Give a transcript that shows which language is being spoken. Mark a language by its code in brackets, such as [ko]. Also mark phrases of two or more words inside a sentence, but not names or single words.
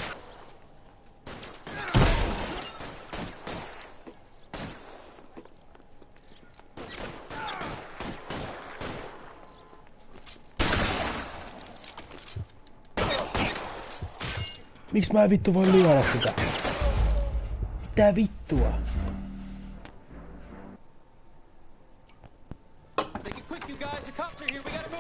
[fi] Miksi mä en vittu voi lyödä sitä? Mitä vittua? [en] Make it quick, you guys. The cops are here. We gotta move it.